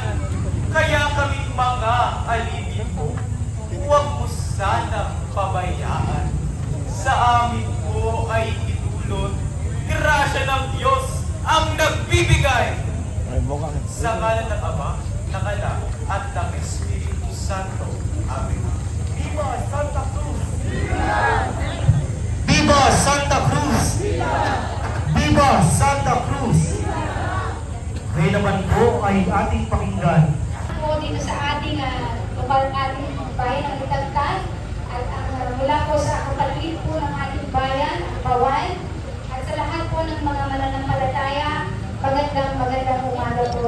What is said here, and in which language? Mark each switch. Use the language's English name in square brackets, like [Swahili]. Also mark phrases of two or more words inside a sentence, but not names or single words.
[Filipino] Kaya kaming mga alipin mo, huwag mo sanang pabayaan. Sa amin mo ay itulot, grasya ng Diyos ang nagbibigay. Sa ngalan ng Ama, ng Anak, at ng Espiritu Santo. Amen. Viva Santa Cruz! Viva Santa Cruz! Viva Santa Cruz! Ngayon naman po ay ating pakinggan Po dito sa ating bayan ng Itagtag at mula po sa kapatid po ng ating bayan, ang Bawan, at sa lahat po ng mga mananampalataya, magandang umaga po.